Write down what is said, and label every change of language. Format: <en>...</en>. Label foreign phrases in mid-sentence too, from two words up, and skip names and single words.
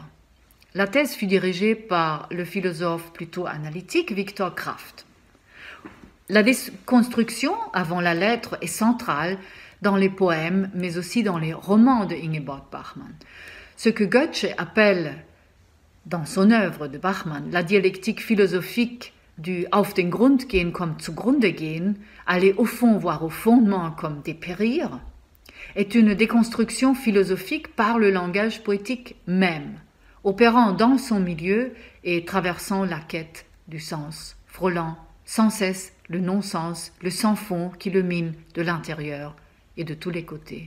<fr>La thèse fut dirigée par le philosophe plutôt analytique Viktor Kraft. La déconstruction, avant la lettre, est centrale dans les poèmes, mais aussi dans les romans de Ingeborg Bachmann. Ce que Goethe appelle, dans son œuvre de Bachmann, la dialectique philosophique du</fr> <de>Auf den Grund gehen</de> <fr>comme</fr> <de>zugrunde gehen,</de> <fr>aller au fond, voire au fondement comme dépérir, est une déconstruction philosophique par le langage poétique même, opérant dans son milieu et traversant la quête du sens, frôlant sans cesse le non-sens, le sans-fond qui le mine de l'intérieur et de tous les côtés.</fr>